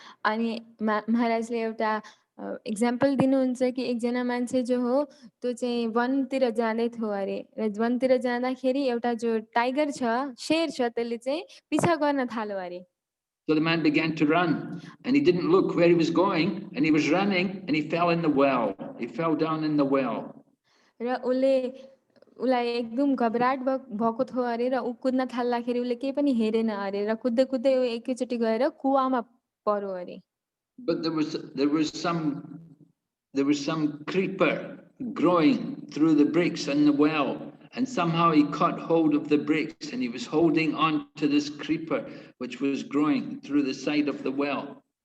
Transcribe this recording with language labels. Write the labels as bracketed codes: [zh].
[ne] अनि महाराजले एउटा एक्जाम्पल दिनुहुन्छ कि एकजना मान्छे जो हो त्यो चाहिँ वनतिर जाँदै थियो अरे र वनतिर जाँदाखेरि एउटा जो टाइगर छ शेर छ त्यसले चाहिँ पिछा गर्न थाल्यो अरे [en] So the man began to run, and he didn't look where he was going, and he was running, and he fell in the well. He fell down in the well. [ne] र उसलाई एकदम घबराहट भएको थियो अरे र ऊ कुद्न थाल्दाखेरि उसले केही पनि हेरेन अरे र कुद्दै कुद्दै ऊ एकैचोटि गएर कुवामा पर्यो अरे [en] But there was some creeper growing through the bricks in the well, and somehow he caught hold of the bricks, and he was holding on to this creeper which was growing through the side of the well.